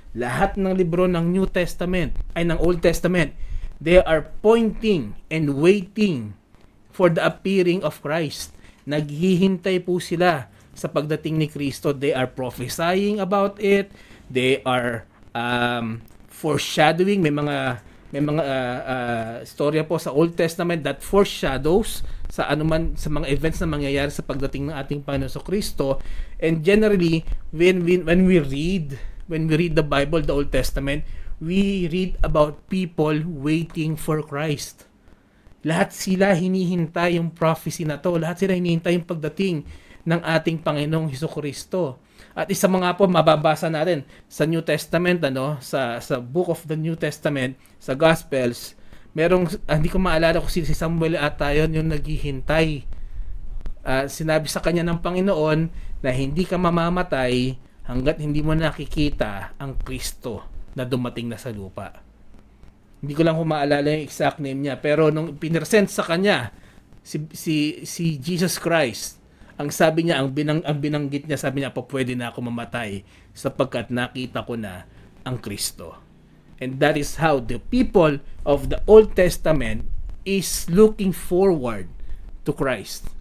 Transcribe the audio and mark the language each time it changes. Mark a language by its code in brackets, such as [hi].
[tl] Lahat ng libro ng New Testament, ay ng Old Testament, [en] they are pointing and waiting for the appearing of Christ. [tl] Naghihintay po sila sa pagdating ni Kristo. [en] They are prophesying about it. They are foreshadowing. [tl] May mga storya po sa Old Testament [en] that foreshadows [tl] sa anuman sa mga events na mangyayari sa pagdating ng ating Panginoon Kristo. [en] And generally, when we read the Bible, the Old Testament, we read about people waiting for Christ. [tl] Lahat sila hinihintay yung prophecy na to. Lahat sila hinihintay yung pagdating ng ating Panginoong Hesukristo. At isa mga po mababasa natin sa New Testament, sa [en] book of the New Testament, [tl] sa Gospels, merong, hindi ko maalala kung si Samuel ata yun yung naghihintay. Sinabi sa kanya ng Panginoon na hindi ka mamamatay hanggat hindi mo nakikita ang Kristo na dumating na sa lupa. Hindi ko lang maalala yung [en] exact name [tl] niya, pero nung pinresent sa kanya si Jesus Christ, ang sabi niya, ang binanggit niya, sabi niya, pwede na ako mamatay sapagkat nakita ko na ang Kristo. [en] And that is how the people of the Old Testament is looking forward to Christ.